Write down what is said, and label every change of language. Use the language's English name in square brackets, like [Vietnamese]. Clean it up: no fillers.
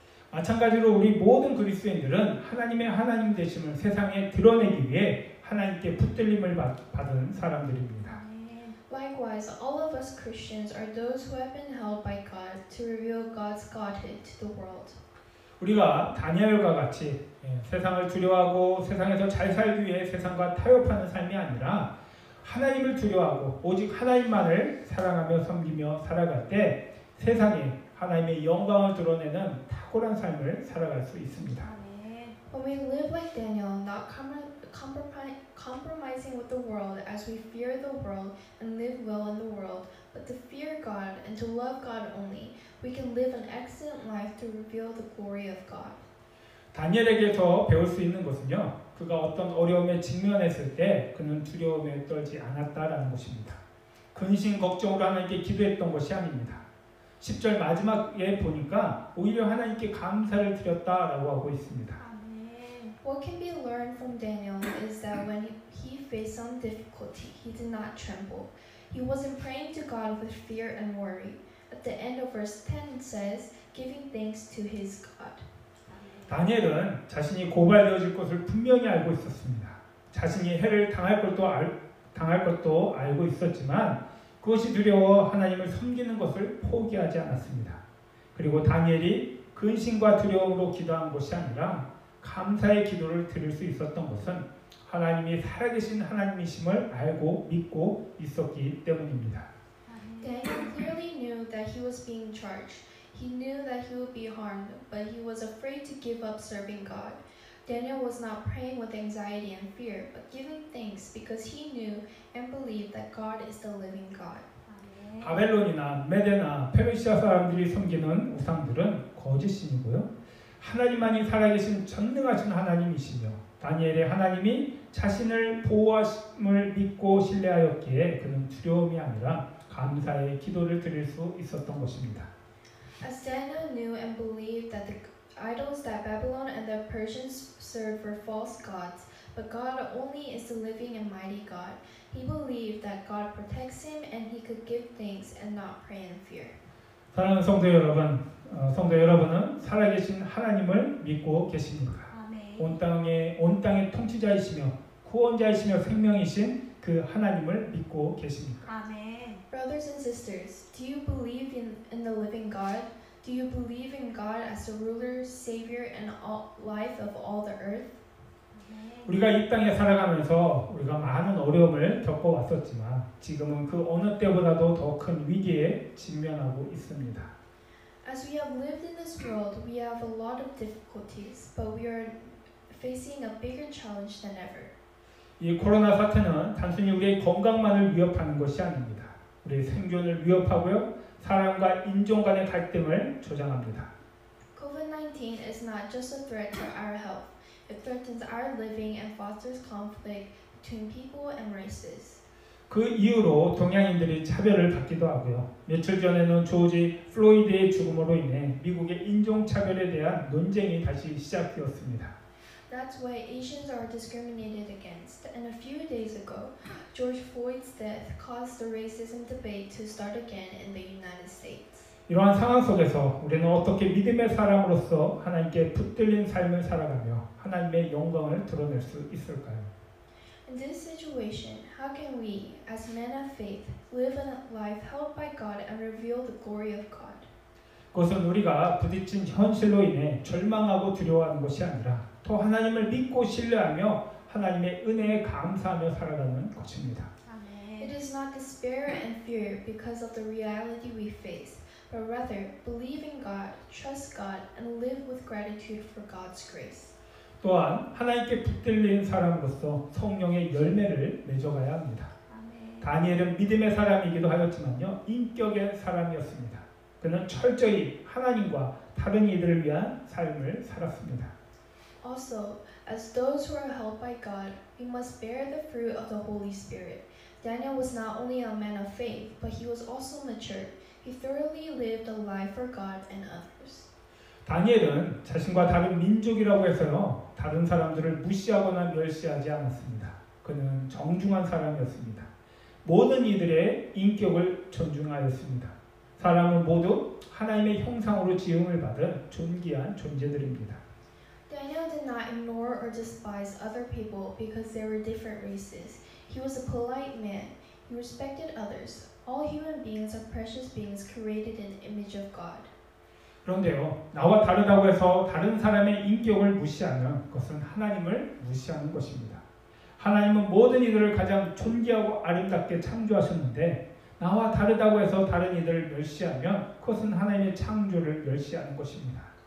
[Korean] 마찬가지로 우리 모든 그리스도인들은 하나님의 하나님 되심을 세상에 드러내기 위해 하나님께 붙들림을 받은 사람들입니다. [English] Likewise, all of us Christians are those who have been held by God to reveal God's Godhead to the world. [Korean] 우리가 다니엘과 같이 세상을 두려워하고 세상에서 잘 살기 위해 세상과 타협하는 삶이 아니라 하나님을 두려워하고 오직 하나님만을 사랑하며 섬기며 살아갈 때 세상에 하나님의 영광을 드러내는 탁월한 삶을 살아갈 수 있습니다. [English] When we live like Daniel, not compromising with the world as we fear the world and live well in the world, but to fear God and to love God only, we can live an excellent life to reveal the glory of God. [Korean] 다니엘에게서 배울 수 있는 것은요, 그가 어떤 어려움에 직면했을 때 그는 두려움에 떨지 않았다라는 것입니다. 근심 걱정으로 하나님께 기도했던 것이 아닙니다. 10절 마지막에 보니까 오히려 하나님께 감사를 드렸다라고 하고 있습니다. [English] What can be learned from Daniel is that when he faced some difficulty, he did not tremble. He wasn't praying to God with fear and worry. At the end of verse 10 it says, giving thanks to his God. [Korean] 다니엘은 자신이 고발되어질 것을 분명히 알고 있었습니다. 자신이 해를 당할 것도 알고 있었지만 그것이 두려워 하나님을 섬기는 것을 포기하지 않았습니다. 그리고 다니엘이 근심과 두려움으로 기도한 것이 아니라 감사의 기도를 드릴 수 있었던 것은 하나님이 살아계신 하나님이심을 알고 믿고 있었기 때문입니다. [English] Daniel clearly knew that he was being charged. He knew that he would be harmed, but he was afraid to give up serving God. Daniel was not praying with anxiety and fear, but giving thanks because he knew and believed that God is the living God. [Korean] 바벨론이나 메데나 페르시아 사람들이 섬기는 우상들은 거짓신이고요. 하나님만이 살아계신 전능하신 하나님이시며 다니엘의 하나님이 자신을 보호하심을 믿고 신뢰하였기에 그는 두려움이 아니라 감사의 기도를 드릴 수 있었던 것입니다. [English] As Daniel knew and believed that the idols that Babylon and the Persians served were false gods, but God only is the living and mighty God, he believed that God protects him and he could give thanks and not pray in fear. [Korean] 사랑하는 성도 여러분은 살아계신 하나님을 믿고 계십니까? 온 땅의 통치자이시며 구원자이시며 생명이신 그 하나님을 믿고 계십니까? [English] Brothers and sisters, do you believe in the living God? Do you believe in God as the ruler, savior, and life of all the earth? [Korean] 우리가 이 땅에 살아가면서 우리가 많은 어려움을 겪어왔었지만 지금은 그 어느 때보다도 더 큰 위기에 직면하고 있습니다. [English] As we have lived in this world, we have a lot of difficulties, but we are facing a bigger challenge than ever. [Korean] 이 코로나 사태는 단순히 우리의 건강만을 위협하는 것이 아닙니다. 우리의 생존을 위협하고요, 사람과 인종 간의 갈등을 조장합니다. [English] COVID-19 is not just a threat to our health. It threatens our living and fosters conflict between people and races. [Korean] 그 이유로 동양인들이 차별을 받기도 하고요. 며칠 전에는 조지 플로이드의 죽음으로 인해 미국의 인종차별에 대한 논쟁이 다시 시작되었습니다. [English] That's why Asians are discriminated against. And a few days ago, George Floyd's death caused the racism debate to start again in the United States. [Korean] 이러한 상황 속에서 우리는 어떻게 믿음의 사람으로서 하나님께 붙들린 삶을 살아가며 하나님의 영광을 드러낼 수 있을까요? [English] In this situation, how can we, as men of faith, live a life held by God and reveal the glory of God? [Korean] 그것은 우리가 부딪힌 현실로 인해 절망하고 두려워하는 것이 아니라 또 하나님을 믿고 신뢰하며 하나님의 은혜에 감사하며 살아가는 것입니다. [English] It is not despair and fear because of the reality we face, but rather believe in God, trust God, and live with gratitude for God's grace. [Korean] 또한 하나님께 붙들린 사람으로서 성령의 열매를 맺어가야 합니다. 다니엘은 믿음의 사람이기도 하였지만요, 인격의 사람이었습니다. 그는 철저히 하나님과 다른 이들을 위한 삶을 살았습니다. [English] Also, as those who are held by God, we must bear the fruit of the Holy Spirit. Daniel was not only a man of faith, but he was also mature. He thoroughly lived a life for God and others. [Korean] 다니엘은 자신과 다른 민족이라고 해서요, 다른 사람들을 무시하거나 멸시하지 않았습니다. 그는 정중한 사람이었습니다. 모든 이들의 인격을 존중하였습니다. 사람은 모두 하나님의 형상으로 지음을 받은 존귀한 존재들입니다. [English] Daniel did not ignore or despise other people because they were different races. He was a polite man. He respected others. All human beings are precious beings created in the image of God. [Korean] 그런데요, 나와 다르다고 해서 다른 사람의 인격을 무시하면 그것은 하나님을 무시하는 것입니다. 하나님은 모든 이들을 가장 존귀하고 아름답게 창조하셨는데 나와 다르다고 해서 다른 이들을 멸시하면 그것은 하나님의 창조를 멸시하는 것입니다.